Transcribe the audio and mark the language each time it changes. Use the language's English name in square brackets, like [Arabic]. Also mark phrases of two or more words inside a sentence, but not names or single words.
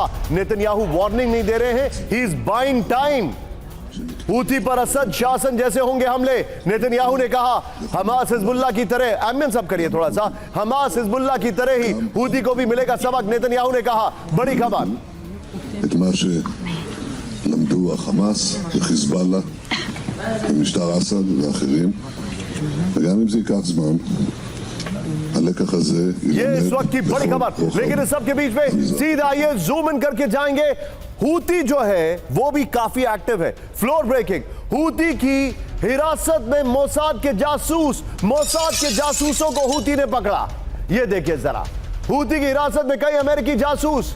[Hindi] नेतन्याहू वार्निंग नहीं दे रहे हैं, [English] he is buying time. [Hindi] हूती पर असद शासन जैसे होंगे हमले। नेतन्याहू ने कहा हमास हिजबुल्लाह की तरह, एमिन सब करिए थोड़ा सा, हमास हिजबुल्लाह की तरह ही हूती को भी मिलेगा सबक। नेतन्याहू ने कहा। बड़ी खबर, [Hebrew] למדו החמאס וחיזבאללה ומשטר אסד ואחרים, וגם אם זה ייקח זמן, הלקח הזה [Hindi] ये इस वक्त की बड़ी खबर। लेकिन इस सब के बीच में सीधा आइए [English] zoom in [Hindi] करके जाएंगे। हूती जो है वो भी काफी एक्टिव है। [English] floor breaking, [Hindi] हूती की हिरासत में मोसाद के जासूस, मोसाद के जासूसों को हूती ने पकड़ा। ये देखिए जरा, हूती की हिरासत में कई अमेरिकी जासूस।